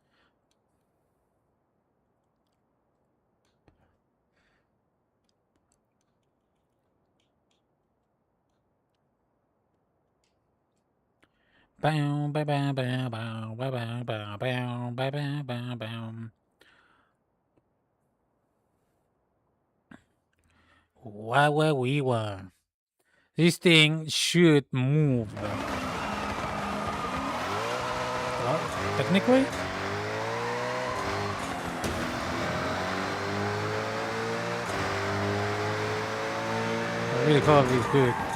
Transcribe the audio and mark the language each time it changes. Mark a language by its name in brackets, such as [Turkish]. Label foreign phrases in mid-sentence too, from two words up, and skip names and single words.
[English] Bow, bow, bow, bow, bow, bow, bow, bow, bow, bow, bow, bow, bow. Wah, wah, wee, wah. This thing should move. Well, technically, I really hope it's good.